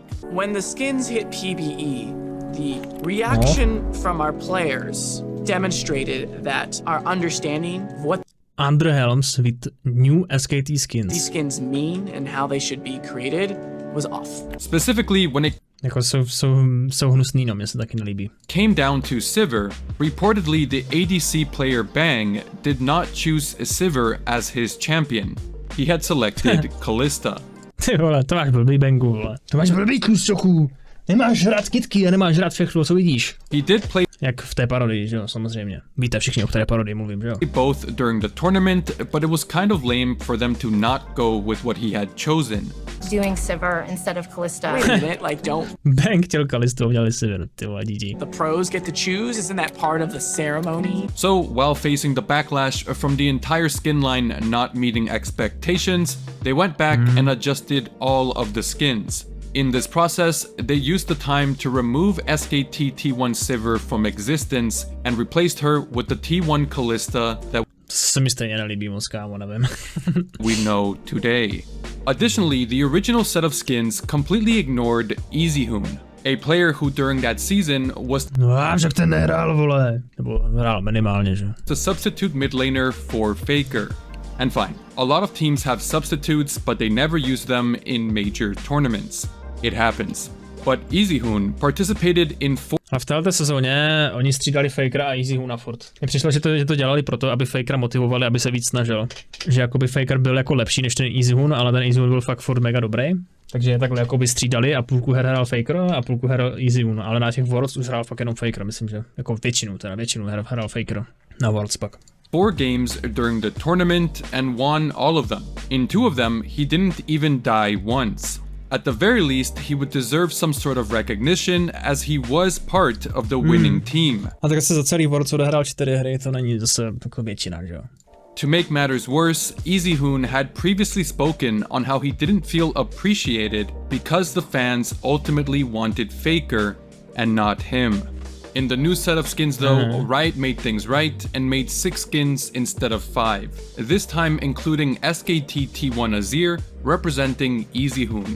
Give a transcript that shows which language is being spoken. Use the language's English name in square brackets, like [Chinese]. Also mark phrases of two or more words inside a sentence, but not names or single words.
[English] When the skins hit PBE, the reaction from our players demonstrated that our understanding of what Under Helms with new SKT skins. These skins mean and how they should be created was off. Specifically when it [Czech] Jako jsou hnusný, no, mě se taky nelíbí. [English] Came down to Sivir, reportedly the ADC player Bang did not choose Sivir as his champion. He had selected Kalista. [Czech] Ty vole, to máš blbý Bangu, vole. To máš blbý klusoku. Nemáš rád kitky a nemáš rád všechno, co vidíš. [English] He did play [Czech] jak v té parodii, že jo, samozřejmě. Víte všichni, o které parodii mluvím, že jo. [English] Both during the tournament, but it was kind of lame for them to not go with what he had chosen. Doing Sivir instead of Kalista. Wait a minute, like don't [Czech] Bang chtěl Kalistu, udělali Sivir, ty vole, GG. [English] the pros get to choose? Isn't that part of the ceremony? So, while facing the backlash from the entire skin line not meeting expectations, they went back and adjusted all of the skins. In this process, they used the time to remove SKT T1 Sivir from existence and replaced her with the T1 Kalista that [Czech] Se mi stejně nelíbí moc, kámo, nevím. [English] we know today. Additionally, the original set of skins completely ignored Easyhoon, a player who during that season was [Czech] No a však ten nehrál, vole. Nebo hrál minimálně, že? [English] the substitute mid laner for Faker. And fine, a lot of teams have substitutes, but they never use them in major tournaments. It happens. But Easyhoon participated in [Czech] A v této sezóně oni střídali Fakera a Easyhoona furt. Mně přišlo, že to dělali proto, aby Fakera motivovali, aby se víc snažil. Že jakoby Faker byl jako lepší než ten Easyhoon, ale ten Easyhoon byl fakt furt mega dobrý. Takže je takhle jakoby střídali a půlku her hrál Faker a půlku her Easyhoon. Ale na těch Worlds už hrál fakt jenom Faker, myslím, že jako většinu her hrál Faker na Worlds pak. [English] 4 games during the tournament and won all of them. In 2 of them, he didn't even die once. At the very least, he would deserve some sort of recognition as he was part of the winning team. [Czech] A tak se za celý Worlds odehrál 4 hry, to není zase jako většina, že jo. [English] To make matters worse, Easyhoon had previously spoken on how he didn't feel appreciated because the fans ultimately wanted Faker and not him. In the new set of skins though, Riot made things right and made 6 skins instead of 5, this time including SKT T1 Azir representing Easyhoon.